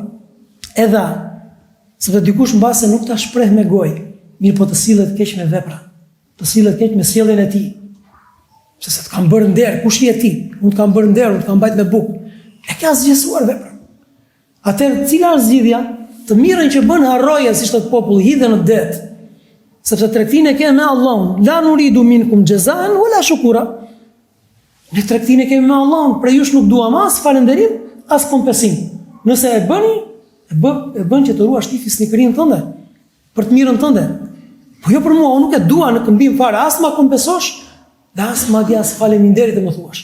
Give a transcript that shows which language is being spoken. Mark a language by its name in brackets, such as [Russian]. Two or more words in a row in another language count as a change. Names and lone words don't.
[Albanian] Edha, sepse dikush mbase nuk ta shpreh me gojë, mirë po të sillet keq me vepra, të sillet keq me sjelljen e tij. Se të kam bërë nder, kush je ti? Unë të kam bërë nder, unë të kam bajt me bukë. E ka zgjesuar vepra. Atëherë, cila është zgjidhja? Të mirën që bën harroje, si thot populli, hidhe në det. Sepse tregtinë e kemi me Allahun. [Arabic] لا نريد منكم جزاء ولا شكورا. [Albanian] Ne tregtinë e kemi me Allahun, për jush nuk duam as falënderim, as kompensim. Nëse e bëni, e bën që të ruash ti fisnikërinë tënde, për të mirën tënde. Po jo për mua, unë nuk e dua në këmbim fare, as ma kompensosh, dhe as madje as faleminderit e më thuash.